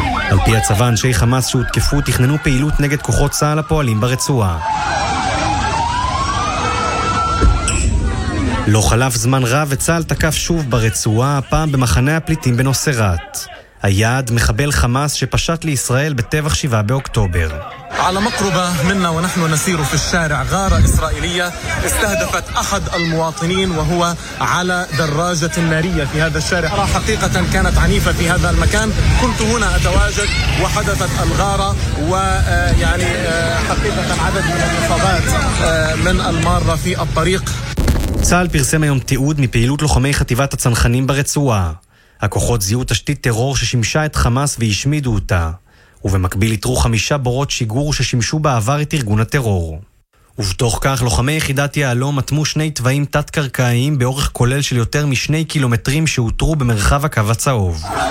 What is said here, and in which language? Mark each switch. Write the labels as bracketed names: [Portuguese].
[Hebrew] על פי הצבא, אנשי חמאס שהותקפו תכננו פעילות נגד כוחות צהל הפועלים ברצועה. לא חלף זמן רב וצהל תקף שוב ברצועה, הפעם במחנה הפליטים בנוסרת. היעד מחבל חמאס שפשט לישראל בטבח 7 באוקטובר. [Arabic] على مقربة منا ونحن نسير في الشارع غارة إسرائيلية استهدفت أحد المواطنين وهو على دراجة نارية في هذا الشارع حقيقة كانت عنيفة في هذا المكان كنت هنا أتواجد وحدثت الغارة ويعني حقيقة عدد من الإصابات من المارة في الطريق [Hebrew] צהל פרסם היום תיעוד מפעילות לוחמי חטיבת הצנחנים ברצועה. הכוחות זיהו תשתית טרור ששימשה את חמאס והשמידו אותה. ובמקביל יתרו 5 בורות שיגור ששימשו בעבר את ארגון הטרור. ובתוך כך, לוחמי יחידת יעלום מתמו 2 תוואים תת-קרקעיים באורך כולל של יותר מ-2 קילומטרים שהותרו במרחב הקו הצהוב.